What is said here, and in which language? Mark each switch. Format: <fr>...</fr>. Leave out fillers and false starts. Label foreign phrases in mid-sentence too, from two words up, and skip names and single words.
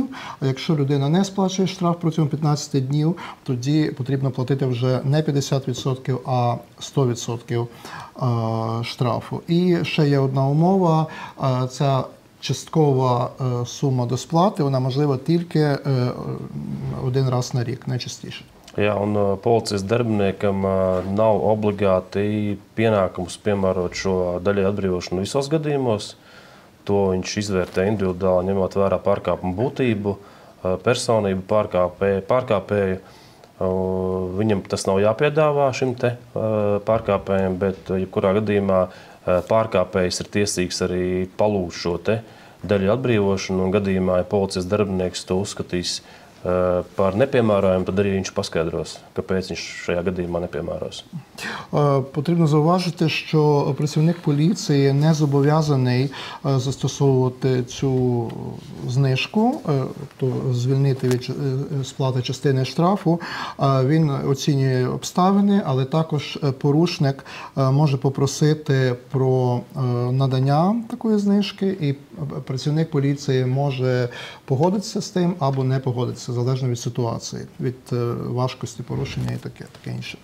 <uk>А якщо людина не сплачує штраф протягом 15 днів, тоді потрібно платити вже не 50%, а 100% штрафу. І ще є одна умова, ця часткова сума до сплати, вона можлива тільки один раз на рік, не частіше.</uk> <lv>Jā, un policijas darbiniekam nav obligāti pienākums piemērot šo daļēju atbrīvošanu visos gadījumos. To viņš izvērtē individuāli, ņemot vērā pārkāpumu būtību, personību pārkāpēju. Viņam tas nav jāpiedāvā šim te pārkāpējiem, bet jebkurā gadījumā pārkāpējs ir tiesīgs arī palūgt šo te daļu atbrīvošanu. Un gadījumā, ja policijas darbinieks to uzskatīs par nepiemērojumu, tad arī viņš paskaidros, kāpēc viņš šajā gadījumā nepiemēros.</lv> <uk>Потрібно зауважити, що працівник поліції не зобов'язаний застосовувати цю знижку, тобто звільнити від сплати частини штрафу. Він оцінює обставини, але також порушник може попросити про надання такої знижки, і працівник поліції може погодитися з тим або не погодитися, залежно від ситуації, від важкості порушення і таке інше.</uk>